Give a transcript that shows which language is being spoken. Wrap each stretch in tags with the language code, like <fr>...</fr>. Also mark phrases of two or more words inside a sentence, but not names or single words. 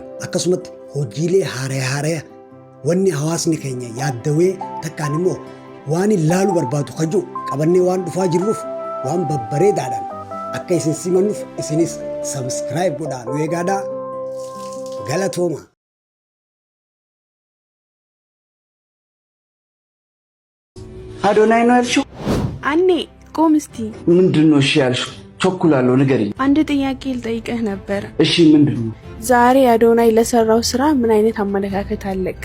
<om>Akkasumatti hojiilee haaraa wanni hawaasni keenya yaaddawee takkaan immoo waan ilaaluu barbaadu kajuu qabannee waan dhufaa jirruuf waan babbareedaadhaan akka isin simannuuf isinis subscribe godhaa nu eegaadhaa. Galatooma.</om> <am>አዶናይ ነው ያልሽው? አኔ ቆም እስቲ። ምንድነው እሺ ያልሽው? ቸኩላለሁ ንገሪኝ። አንድ ጥያቄ ልጠይቅህ ነበር። እሺ ምንድነው? ዛሬ አዶናይ ለሰራው ስራ ምን አይነት አመለካከት አለክ?</am>